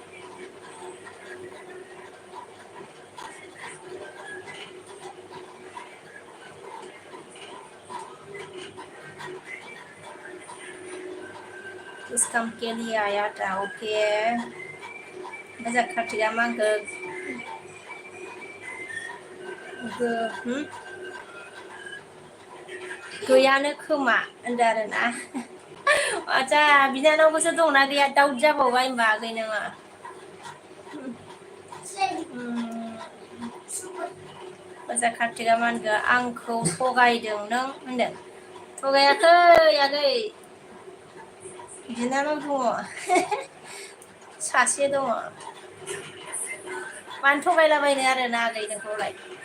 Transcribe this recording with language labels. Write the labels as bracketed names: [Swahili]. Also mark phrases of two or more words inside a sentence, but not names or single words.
[Hindi] किस काम के लिए आया था ओके [Bodo] मजा खाथिया मांगो गैयानो खोमा होनदों आरोना आदसा बिनानावबोसो दंना गैया दाउट जाबावबाय होनबा आगै नोङो मजा खाथिया मानगो आंखौ थगायदों नों होनदों थगायाखै आगै बिनानाव दङ सासे दङ मानो थगायलाबायनो आरोना आगै नोंखौलाय